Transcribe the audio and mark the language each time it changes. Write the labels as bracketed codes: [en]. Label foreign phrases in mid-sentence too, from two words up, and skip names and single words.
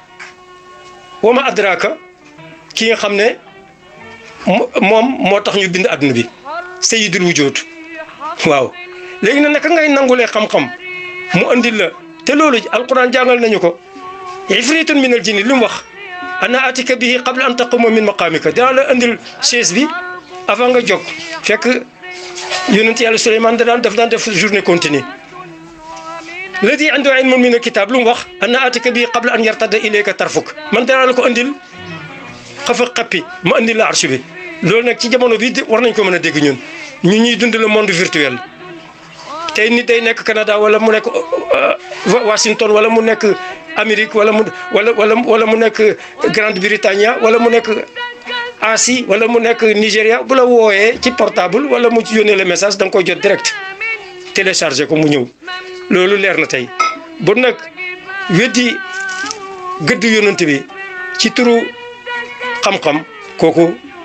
[ar] وما أدراك [wo] ki nga xam ne moom moo tax ñu bind àdduna bi [ar] سيد الوجود [wo] waaw léegi nag naka ngay nangulee xam-xam mu andil la te loolu alquran jàngal nañu ko [ar] عفريت من الجن [wo] li mu wax [ar] أنا آتيك به قبل أن تقوم من مقامك [wo] dinaa la andil chaise bi avant nga jóg fekk yonent yàlla Suleymaan daf daan def [fr] journée continue [ar] الذي عنده علم من الكتاب [wo] lu mu wax [ar] أنا آتيك به قبل أن يرتد إليك طرفك [wo] man dinaa la ko andil xappi ma andil la arche bi loolu nag ci jamono bi war nañ ko mën a dégg ñun ñuy dund [fr] le monde virtuel [wo] tey nit day nekk Canada wala mu nekk Washington wala mu nekk Amérique wala mu nekk Grande-Bretagne wala mu nekk Asie wala mu nekk Nigéria bu la wooyee ci portable wala mu ci yónnee [fr] le message [wo] da nga koy jot [fr] direct téléchargé [wo] ko mu ñëw loolu leer na tey bon nag weddi gëdd yonent bi ci turu xam-xam kooku